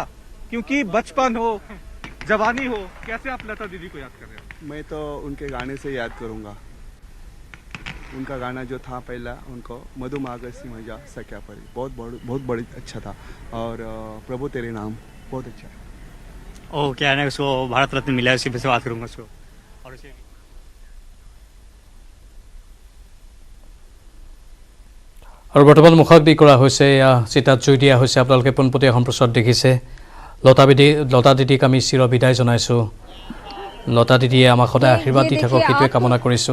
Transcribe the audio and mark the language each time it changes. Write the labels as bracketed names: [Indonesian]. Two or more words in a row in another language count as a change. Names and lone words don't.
[Hindi] क्योंकि बचपन हो, जवानी हो, कैसे आप लता दीदी को याद कर रहे हैं? मैं तो उनके गाने से याद करूंगा। उनका गाना जो था पहला उनको मधुमागसी मजा सख्या परी बहुत बड़ी अच्छा था और प्रभु तेरे नाम बहुत अच्छा है। ओ क्या है ना उसको भारत रत्न मिला है, उसी पे से बात करूँगा उसको। और उसे [Assamese] আৰু বৰ্তমান মুখাগ্নি কৰা হৈছে, এয়া চিতাত জুই দিয়া হৈছে। আপোনালোকে পোনপটীয়া সম্প্ৰচাৰত দেখিছে। লতা দিদিক আমি চিৰ বিদায় জনাইছোঁ। লতা দিদিয়ে আমাক সদায় আশীৰ্বাদ দি থাকক, সেইটোৱে কামনা কৰিছোঁ।